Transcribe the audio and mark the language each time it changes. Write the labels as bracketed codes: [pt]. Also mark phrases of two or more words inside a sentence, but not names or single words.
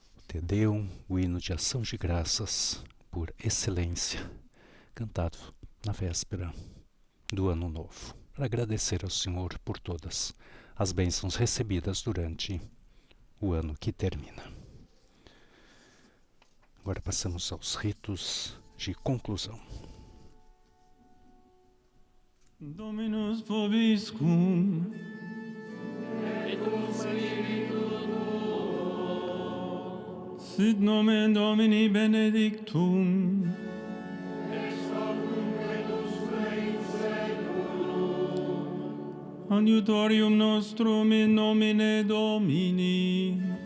[pt] Te Deum, o hino de ação de graças por excelência, cantado na véspera do Ano Novo, para agradecer ao Senhor por todas as bênçãos recebidas durante o ano que termina. Agora passamos aos ritos de conclusão. [la] Dominus vobiscum. Sit nomen Domini benedictum. Adiutorium nostrum in nomine Domini.